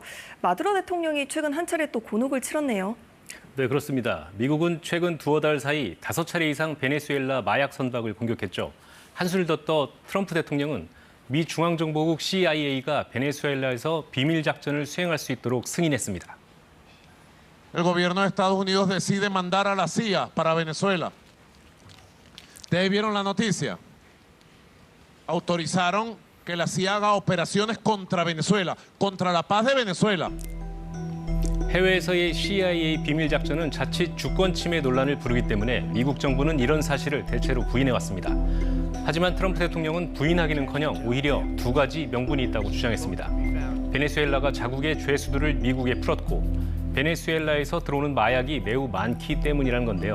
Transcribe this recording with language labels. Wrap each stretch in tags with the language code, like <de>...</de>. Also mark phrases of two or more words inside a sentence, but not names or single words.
<ko>마두로 대통령이 최근 한 차례 또 곤혹을 치렀네요. 네, 그렇습니다. 미국은 최근 두어 달 사이 5차례 이상 베네수엘라 마약 선박을 공격했죠. 한술 더 떠 트럼프 대통령은 미 중앙정보국 CIA가 베네수엘라에서 비밀 작전을 수행할 수 있도록 승인했습니다.</ko> <es>El gobierno de Estados Unidos decide mandar a la CIA para Venezuela. ¿Ustedes vieron la noticia? Autorizaron que la CIA haga operaciones contra Venezuela, contra la paz de Venezuela.</es> <ko>해외에서의 CIA 비밀 작전은 자칫 주권 침해 논란을 부르기 때문에 미국 정부는 이런 사실을 대체로 부인해왔습니다. 하지만 트럼프 대통령은 부인하기는커녕 오히려 두 가지 명분이 있다고 주장했습니다. 베네수엘라가 자국의 죄수들을 미국에 풀었고 베네수엘라에서 들어오는 마약이 매우 많기 때문이라는 건데요.</ko>